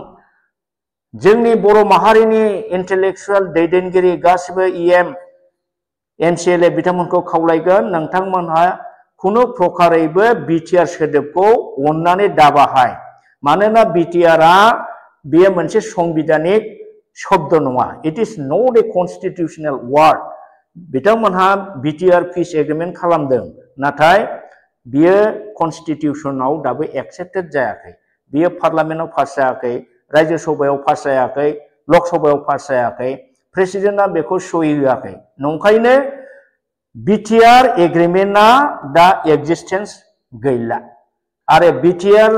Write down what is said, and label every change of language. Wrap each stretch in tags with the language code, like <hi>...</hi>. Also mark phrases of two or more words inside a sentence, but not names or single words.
<brx>जोंनि बर' माहारिनि इंटेलेक्चुअल दैदेनगिरि गासिबो इएम एमसीएलए बिथांमोनखौ खावलायगोन नोंथांमोनहा खुनु प्रकारैबो बिटिआर सोदोबखौ अननानै दाबाहाय मानोना बिटिआरआ बेयो मोनसे संबिधानिक शब्द नङा</brx> <en>it is not a constitutional word</en> <brx>बिथांमोनहा बिटिआर</brx> <en>peace agreement</en> <brx>खालामदों नाथाय बियो कन्स्टिट्यूशनाव दाबो एक्सेप्टेड जायाखै बियो पार्लियामेन्टआव पास जायाखै राज्य सभायाव पास जायाखै लक सभायाव पास जायाखै प्रेसिडेन्टआ बेखौ सहि होआखै नंखायनो बिटिआर एग्रीमेंटआ दा एक्जिस्टेंस गैला आरो बिटिआर</brx>